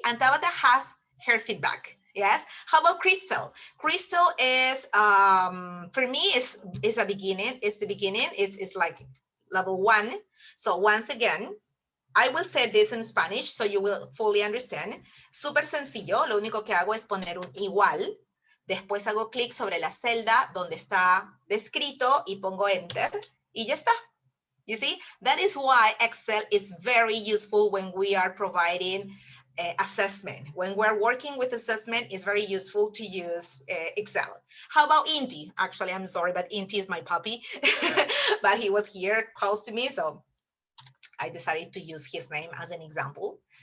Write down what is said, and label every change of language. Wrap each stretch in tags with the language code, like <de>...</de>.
<en>And Tabata has her feedback. Yes. How about Kritel? Kritel is, for me, is a beginning. It's the beginning. It's like level 1. So once again, I will say this in Spanish so you will fully understand.</en> <es>Súper sencillo. Lo único que hago es poner un igual. Después hago clic sobre la celda donde está descrito y pongo enter y ya está.</es> <en>You see, that is why Excel is very useful when we are providing assessment. When we're working with assessment, it's very useful to use Excel. How about Inti? Actually, I'm sorry, but Inti is my puppy, but he was here close to me, so I decided to use his name as an example.</en>